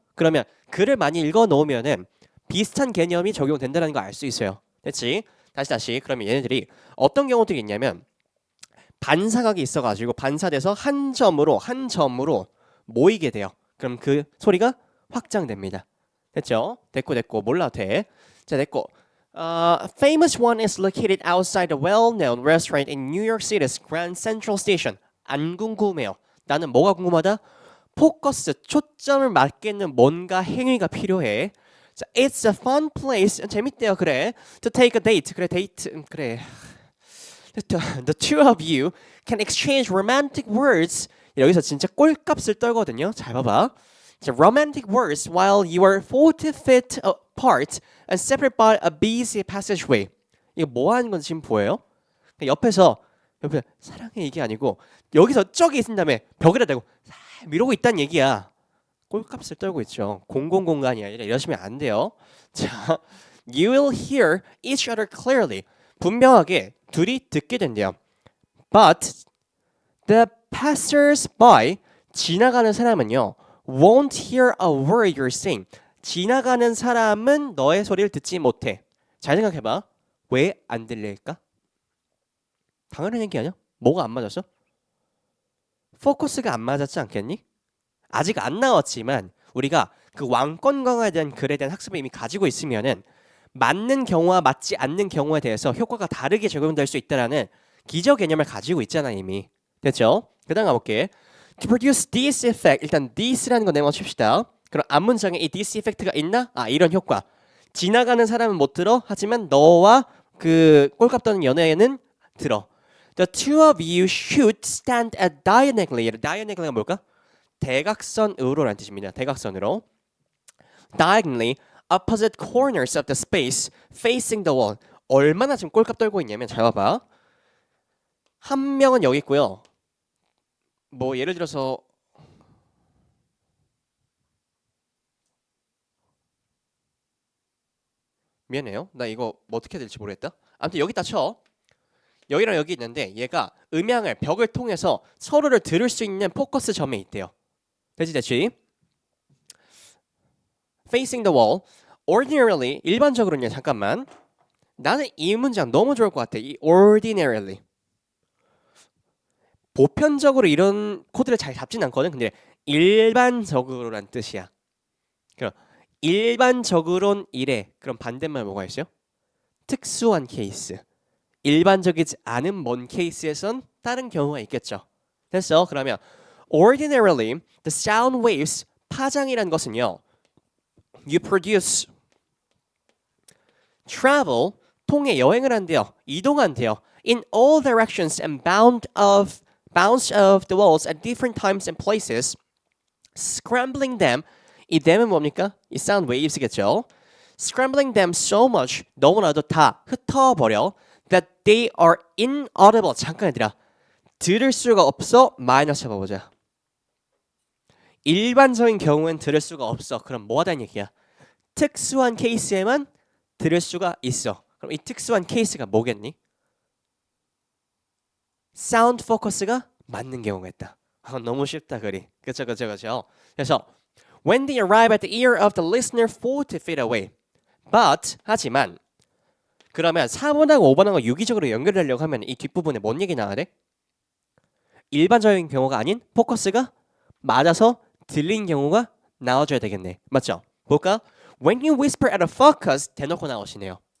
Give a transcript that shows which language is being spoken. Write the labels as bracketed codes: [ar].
[ko] 그러면 글을 많이 읽어 놓으면은 비슷한 개념이 적용된다는 거 알 수 있어요. 됐지? 다시. 그러면 얘네들이 어떤 경우들이 있냐면 반사각이 있어가지고 반사돼서 한 점으로 모이게 돼요. 그럼 그 소리가 확장됩니다. 됐죠? 됐고 몰라도 돼. 자 됐고. [en] Famous one is located outside a well-known restaurant in New York City's Grand Central Station. [ko] 안 궁금해요. 나는 뭐가 궁금하다? 포커스, 초점을 맞게는 뭔가 행위가 필요해. [en] 자, it's a fun place. [ko] 재밌대요. 그래. [en] To take a date. [ko] 그래, 데이트. 그래. [en] The two of you can exchange romantic words. [ko] 여기서 진짜 꼴값을 떨거든요. 잘 봐봐. [en] 자, romantic words while you are 40 feet apart and separated by a busy passageway. [ko] 이거 뭐 하는 건지 지금 보여요? 옆에 사랑해 이게 아니고 여기서 저기 있은 다음에 벽에다 대고 이러고 있다는 얘기야. 꼴값을 떨고 있죠. 공공공간이 아니라 이러시면 안 돼요. [en] 자, you will hear each other clearly. [ko] 분명하게 둘이 듣게 된대요. [en] But the passers-by, [ko] 지나가는 사람은요, [en] won't hear a word you're saying. [ko] 지나가는 사람은 너의 소리를 듣지 못해. 잘 생각해봐. 왜 안 들릴까? 당연한 얘기 아니야? 뭐가 안 맞았어? 포커스가 안 맞았지 않겠니? 아직 안 나왔지만 우리가 그 왕권 강화에 대한 글에 대한 학습을 이미 가지고 있으면은 맞는 경우와 맞지 않는 경우에 대해서 효과가 다르게 적용될 수 있다라는 기저 개념을 가지고 있잖아 이미. 됐죠? 그다음 가볼게. [en] To produce this effect, [ko] 일단 this라는 거 내가 칩시다. 그럼 앞문장에 이 this effect가 있나? 이런 효과. 지나가는 사람은 못 들어. 하지만 너와 그 꼴값 떠는 연애에는 들어. [en] The two of you should stand at diagonally. [ko] diagonally가 뭘까? 대각선으로라는 뜻입니다. 대각선으로. [en] Diagonally opposite corners of the space facing the wall. [ko] 얼마나 지금 꼴값 떨고 있냐면 잘 봐봐. 한 명은 여기 있고요. 뭐 예를 들어서 미안해요. 나 이거 뭐 어떻게 해야 될지 모르겠다. 아무튼 여기다 쳐. 여기랑 여기 있는데 얘가 음향을 벽을 통해서 서로를 들을 수 있는 포커스 점에 있대요. 됐지? [en] Facing the wall. [ko] Ordinarily, 일반적으로는요. 잠깐만. 나는 이 문장 너무 좋을 것 같아. 이 ordinarily. 보편적으로 이런 코드를 잘 잡진 않거든. 근데 일반적으로란 뜻이야. 그럼 일반적으론 이래. 그럼 반대말 뭐가 있어요? 특수한 케이스. 일반적이지 않은 먼 케이스에선 다른 경우가 있겠죠. 됐어? [en] 그러면 ordinarily the sound waves [ko] 파장이란 것은요. [en] You produce travel [ko] 통해 여행을 한대요. 이동한대요. [en] In all directions and bounce of the walls at different times and places, scrambling them. [ko] 이 them은 뭡니까? 이 sound waves겠죠. [en] Scrambling them so much [ko] 너무나도 다 흩어버려 [en] that they are inaudible. [ko] 잠깐 얘들아. 들을 수가 없어. 마이너스 해봐보자. 일반적인 경우엔 들을 수가 없어. 그럼 뭐 하다는 얘기야? 특수한 케이스에만 들을 수가 있어. 그럼 이 특수한 케이스가 뭐겠니? 사운드 포커스가 맞는 경우가 있다. 너무 쉽다 글이. 그쵸. 그래서 [en] When they arrive at the ear of the listener 40 feet away. [ko] But 하지만 그러면 4번하고 5번하고 유기적으로 연결하려고 하면 이 뒷부분에 뭔 얘기 나와야 돼? 일반적인 경우가 아닌 포커스가 맞아서 들린 경우가 나와줘야 되겠네. 맞죠? 볼까? [en] When you whisper at a focus [ko] 대놓고 나오시네요.